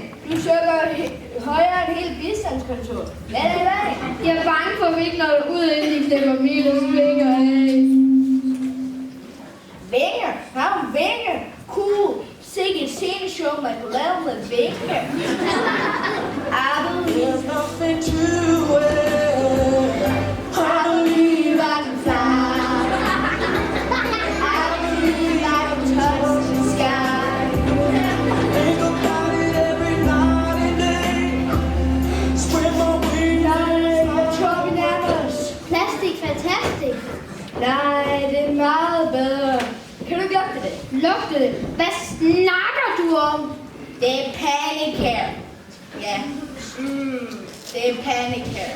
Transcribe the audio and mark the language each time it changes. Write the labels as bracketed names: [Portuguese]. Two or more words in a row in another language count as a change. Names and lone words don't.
[Danish] Du søger højere end hele bistandskontor. Hvad er der i vejen? Jeg er bange for, at vi ikke når ud, inden de klipper Miles vinger af. Vinger? Har hun vinger? Cool. Sikke et sceneshow, man kunne lave med vinger. [English] There's nothing to it. I believe I can fly. I believe I can touch the sky. Think about it every night and day. Spread my wings. [Danish] Jeg tror, vi nærmer os. Plastik, fantastisk. Nej, det er meget bedre. Kan du ikke lugte det? Lugte det? Hvad snakker du om? Det er Panicare. Ja. Det er Panicare.